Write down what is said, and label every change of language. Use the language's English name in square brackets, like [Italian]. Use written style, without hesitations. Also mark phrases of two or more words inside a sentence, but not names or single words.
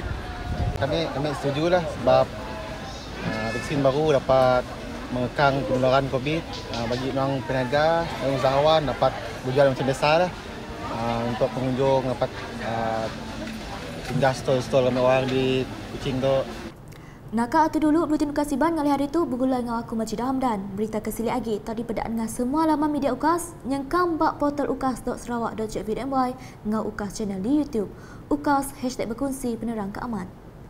[Malay] Kami setujulah sebab vaksin baru dapat mengekang penularan COVID bagi orang peniaga dan usahawan dapat berjualan macam biasa lah. Untuk pengunjung dapat singgah stol-stol ramai orang di Kuching tu. [Iban] Nakak tu dulu Buletin UKAS Iban ngalih hari tu bergulai dengan aku Majid Hamdan. Berita kesili lagi tadi pedaan dengan semua laman media UKAS nyengkam bak portal ukas.sarawak.com.my ngau UKAS channel di YouTube. [Malay] UKAS #berkongsi penerang keaman.